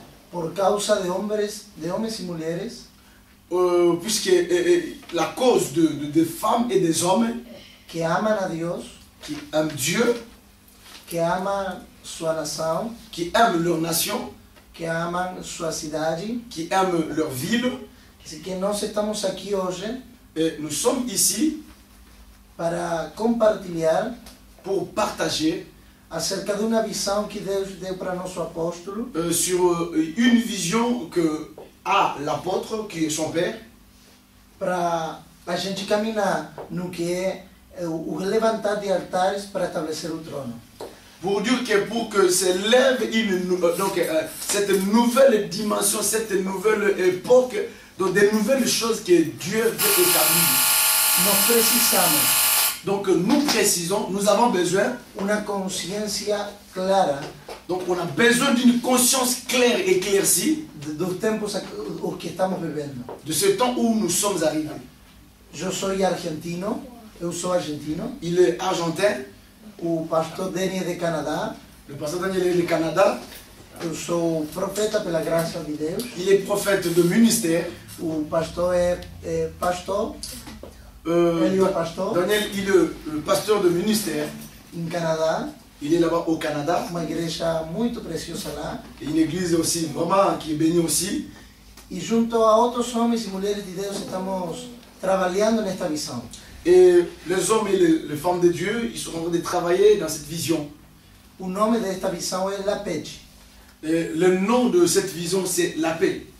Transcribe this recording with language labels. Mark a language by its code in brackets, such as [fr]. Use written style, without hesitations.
[es] Por causa de hombres y mujeres [fr] Puisque la cause de femmes et des hommes [es] que aman a Dios, [fr] qui aiment Dieu, [pt] que aman sua nação, [fr] qui aiment leur nation, [pt] que aman sua cidade, [fr] qui aiment leur ville. [pt] que nós estamos aqui hoje [fr] Et nous sommes ici [pt] para compartilhar [fr] pour partager [pt] acerca de uma visão que Deus deu para nosso apóstolo, [fr] sur une vision que a l'apôtre, qui est son père, [pt] para a gente caminhar no que é o levantar de altares para estabelecer o trono. [fr] pour dire que pour que s'élève cette nouvelle dimension, cette nouvelle époque, donc des nouvelles choses que Dieu veut établir. [pt] Nós precisamos [fr] Donc nous précisons, nous avons besoin, [pt] uma consciência clara [fr] donc on a besoin d'une conscience claire et éclaircie [pt] dos tempos os que estamos vivendo. [fr] de ce temps où nous sommes arrivés. [pt] Eu sou argentino, [fr] Il est argentin, [pt] o pastor Denis é de Canadá, [fr] le pasteur Daniel est du Canada, [pt] eu sou profeta pela graça de Deus, [fr] il est prophète de ministère. [pt] o pastor é pastor, ele é pastor [fr] Daniel, il est le pasteur de ministère. [pt] em Canadá, [fr] Il est là-bas au Canada. [pt] uma igreja muito preciosa lá, [fr] Et une église aussi, vraiment, qui est bénie aussi. [pt] e junto a outros homens e mulheres de Deus estamos trabalhando nesta visão. [fr] Et les hommes et les femmes de Dieu, ils sont en train de travailler dans cette vision. [pt] O nome desta visão é La Pete. [fr] Et le nom de cette vision, c'est la paix.